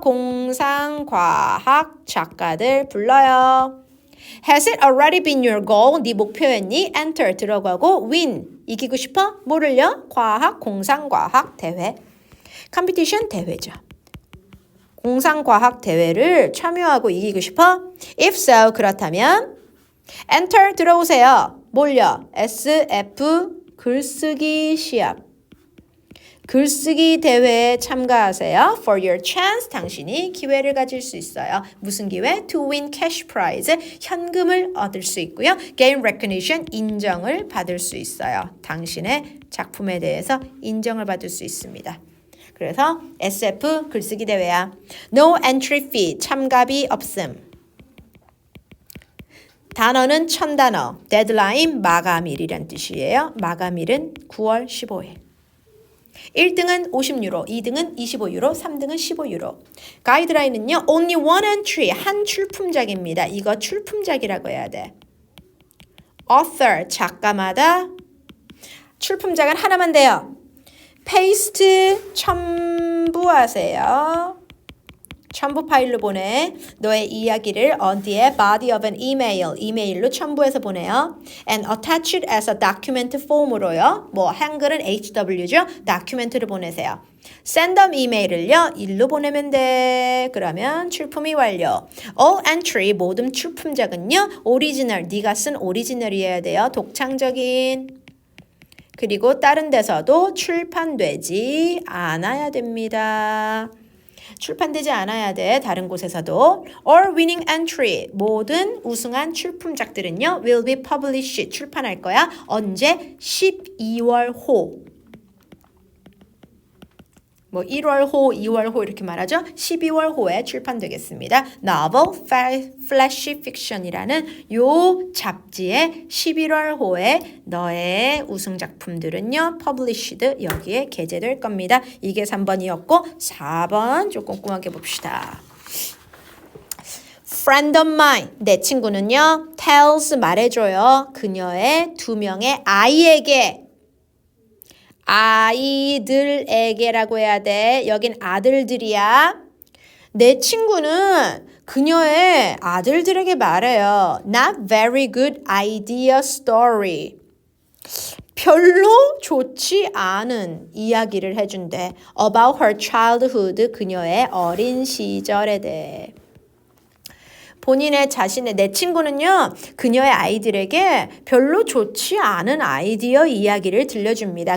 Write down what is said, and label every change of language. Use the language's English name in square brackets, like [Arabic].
[Korean] 공상과학 작가들 불러요. [English] Has it already been your goal? [Korean] 네 목표였니? [English] Enter [Korean] 들어가고 [English] win. [Korean] 이기고 싶어? 뭐를요? 과학, 공상과학 대회. 컴피티션 대회죠. 공상과학 대회를 참여하고 이기고 싶어? [English] If so, [Korean] 그렇다면 [English] Enter [Korean] 들어오세요. 뭘요? SF 글쓰기 시합. 글쓰기 대회에 참가하세요. [English] For your chance, [Korean] 당신이 기회를 가질 수 있어요. 무슨 기회? [English] To win cash prize, [Korean] 현금을 얻을 수 있고요. [English] Gain recognition, [Korean] 인정을 받을 수 있어요. 당신의 작품에 대해서 인정을 받을 수 있습니다. 그래서 SF 글쓰기 대회야. [English] No entry fee, [Korean] 참가비 없음. 단어는 1000단어. 데드라인 마감일이란 뜻이에요. 마감일은 9월 15일. 1등은 50유로, 2등은 25유로, 3등은 15유로. 가이드라인은요. [English] Only one entry, [Korean] 한 출품작입니다. 이거 출품작이라고 해야 돼. Author, 작가마다 출품작은 하나만 돼요. 페이스트 첨부하세요. 첨부 파일로 보내. 너의 이야기를 어디에? [English] Body of an email. [Korean] 이메일로 첨부해서 보내요. [English] And attach it as a document form으로요. [Korean] 뭐 한글은 HW죠. 다큐멘트를 보내세요. [English] Send them [Korean] 이메일을요. 일로 보내면 돼. 그러면 출품이 완료. [English] All entry, [Korean] 모든 출품작은요. 오리지널, 네가 쓴 오리지널이어야 돼요. 독창적인. 그리고 다른 데서도 출판되지 않아야 됩니다. 출판되지 않아야 돼. 다른 곳에서도. [English] All winning entry. [Korean] 모든 우승한 출품작들은요. [English] will be published. [Korean] 출판할 거야. 언제? 12월 호. 뭐 1월 호, 2월 호 이렇게 말하죠. 12월 호에 출판되겠습니다. Novel, Flash Fiction이라는 요 잡지의 11월 호에 너의 우승 작품들은요. Published 여기에 게재될 겁니다. 이게 3번이었고 4번 좀 꼼꼼하게 봅시다. [English] Friend of mine, [Korean] 내 친구는요. tells 말해줘요. 그녀의 2명의 아이에게 아이들에게라고 해야 돼. 여긴 아들들이야. 내 친구는 그녀의 아들들에게 말해요. [English] Not very good idea story. [Korean] 별로 좋지 않은 이야기를 해준대. [English] About her childhood. [Korean] 그녀의 어린 시절에 대해. 본인의 자신의 내 친구는요. 그녀의 아이들에게 별로 좋지 않은 아이디어 이야기를 들려줍니다.